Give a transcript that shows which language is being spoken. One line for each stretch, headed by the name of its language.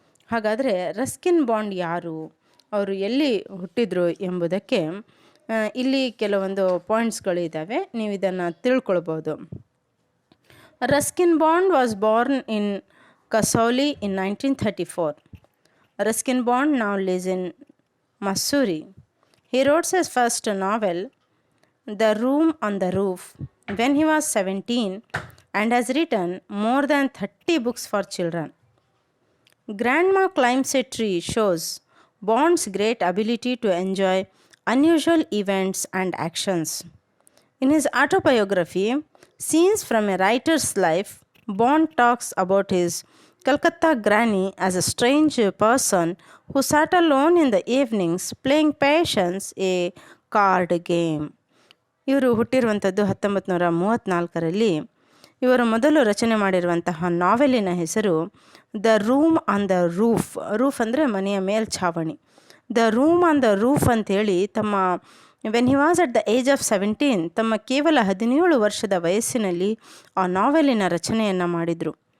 Kannada: ಹಾಗಾದರೆ Ruskin bond ಯಾರು, ಅವರು ಎಲ್ಲಿ ಹುಟ್ಟಿದ್ರು ಎಂಬುದಕ್ಕೆ ಇಲ್ಲಿ ಕೆಲವೊಂದು ಪಾಯಿಂಟ್ಸ್ಗಳು ಇದ್ದಾವೆ, ನೀವು ಇದನ್ನು ತಿಳ್ಕೊಳ್ಬೋದು.
English: Ruskin Bond was born in Kasauli in 1934. Ruskin Bond now lives in Missouri. He wrote his first novel, The Room on the Roof, when he was 17 and has written more than 30 books for children. Grandma Climbs a Tree shows Bond's great ability to enjoy unusual events and actions. In his autobiography, Scenes from a Writer's Life, Bond talks about his Calcutta Granny as a strange person who sat alone in the evenings playing Patience, a card game.
Kannada: ಇವರು ಹುಟ್ಟಿರುವಂಥದ್ದು 1934ರಲ್ಲಿ. ಇವರು ಮೊದಲು ರಚನೆ ಮಾಡಿರುವಂತಹ ನಾವೆಲಿನ ಹೆಸರು the room on the roof. Roof ಅಂದರೆ ಮನೆಯ ಮೇಲ್ಛಾವಣಿ. The room on the roof ಅಂಥೇಳಿ ತಮ್ಮ
English: when he was at the age of 17,
Kannada: ತಮ್ಮ ಕೇವಲ 17 ವರ್ಷದ ವಯಸ್ಸಿನಲ್ಲಿ ಆ ನಾವೆಲಿನ ರಚನೆಯನ್ನು ಮಾಡಿದರು.